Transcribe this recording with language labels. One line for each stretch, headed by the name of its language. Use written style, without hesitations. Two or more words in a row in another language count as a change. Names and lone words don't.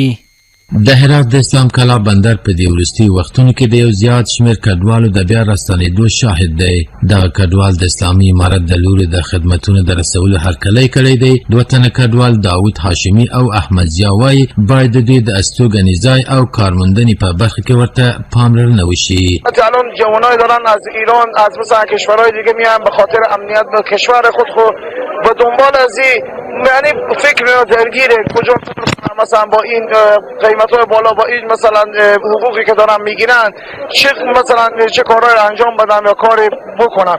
Pashto: د هرات د اسلام کلا بندر په دې وروستي وختونو کې د یو زیات شمېر کډوالو د بیا راستنېدو شاهد دی. دغه کډوال د اسلامي امارت د لوري د خدمتونو د رسولو هرکلی کړی دی. دوه تنه کډوال داود هاشمي او احمد ضیا وایي باید د دوی د استوګنې ځای او کارموندنې په برخه کې ورته پاملرنه وشي.
Persian: الان جوانای دارن از ایران از مثلا کشورهای دیگه میان به خاطر امنیت به کشور خود به دنبال از یعنی فکر درگیره کجا مثلا با این قیمت‌های بالا با این مثلا حقوقی که دارن میگیرن چه مثلا چه کارهای انجام بدن یا کاری بکنن.